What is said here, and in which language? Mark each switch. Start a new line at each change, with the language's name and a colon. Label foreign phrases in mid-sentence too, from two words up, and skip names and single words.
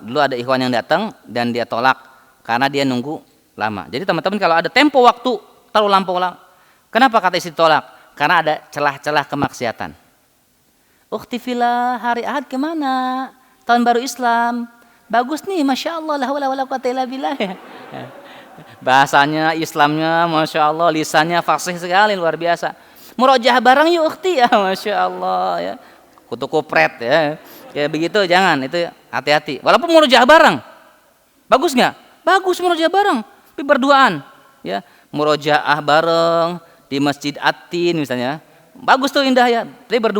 Indonesian: Dulu ada ikhwan yang datang dan dia tolak karena dia nunggu lama. Jadi teman-teman kalau ada tempo waktu terlalu lampau, kenapa kata istri tolak? Karena ada celah-celah kemaksiatan.
Arabic: أختي في الله,
Indonesian: hari Ahad kemana? Tahun baru Islam. Bagus nih,
Arabic: ما شاء الله, لا حول ولا قوة إلا بالله.
Indonesian: Bahasanya, Islamnya,
Arabic: ما شاء الله,
Indonesian: lisannya fasih sekali, luar biasa. Murojaah bareng yuk ukhti ya,
Arabic: ما شاء الله
Indonesian: ya. Kutu kupret ya. Kayak begitu jangan, itu hati-hati. Walaupun murojaah bareng, bagus nggak? Bagus murojaah bareng, tapi berduaan. Ya, murojaah bareng di Masjid Atin misalnya, bagus tuh indah ya.